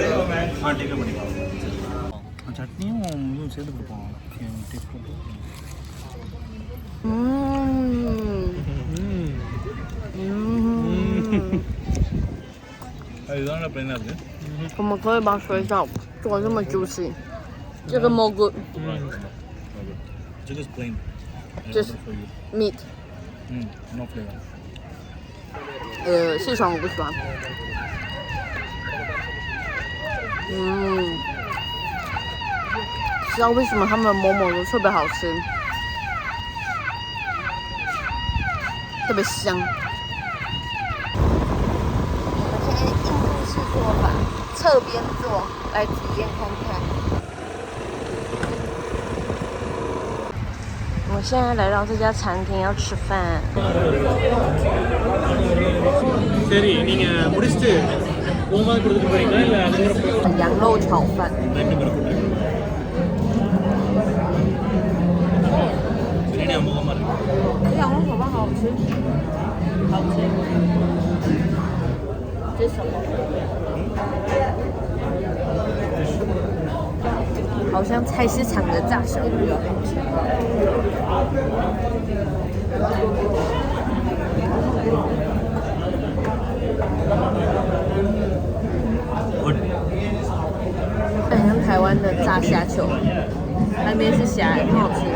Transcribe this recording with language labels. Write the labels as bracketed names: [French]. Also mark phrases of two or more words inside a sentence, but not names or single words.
[Tamil] சட்னியும் இதுவும் சேர்த்து கொடுப்போம். இதுதான் பிளைனா இருக்கு. [Chinese] 我们可以把水饺做得这么 juicy， 这个 [English] more good。 [Chinese] 这个是 plain. [English] Just meat. No flavor. [Chinese] 四川我不喜欢。知道为什么他们的馍馍都特别好吃，特别香。我们现在印度式做法，侧边做来体验看看。我现在来到这家餐厅要吃饭。 [Tamil] சரி நீங்க முடிச்சிட்டு போகும்போது கொடுத்துட்டு போறீங்களா இல்ல அதுக்கப்புறம் [Chinese] 羊肉炒饭。 [Tamil] பிரியாணி முகமா இருக்கு. [Chinese] 羊肉炒饭好好吃，好吃。这是什么？好像菜市场的炸小鱼哦，好吃。很像台湾的炸虾球，那边是虾，很好吃。